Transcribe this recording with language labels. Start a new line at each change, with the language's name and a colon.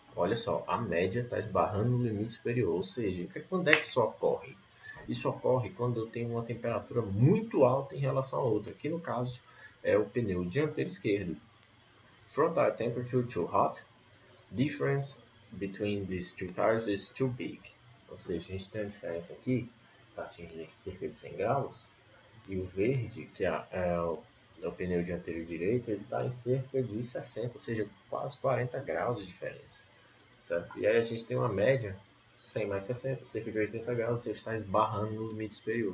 Portuguese: Olha só, a média está esbarrando no limite superior, ou seja, quando é que isso ocorre? Isso ocorre quando eu tenho uma temperatura muito alta em relação a outra. Aqui no caso é o pneu dianteiro esquerdo.
English: Front tire temperature too hot. Difference between these two tires is too big.
Portuguese: Ou seja, a gente tem a diferença aqui, está atingindo cerca de 100 graus. E o verde, que é o pneu dianteiro direito, ele está em cerca de 60, ou seja, quase 40 graus de diferença. Certo? E aí a gente tem uma média, 100 mais 60, cerca de 80 graus, ou seja, está esbarrando no limite superior.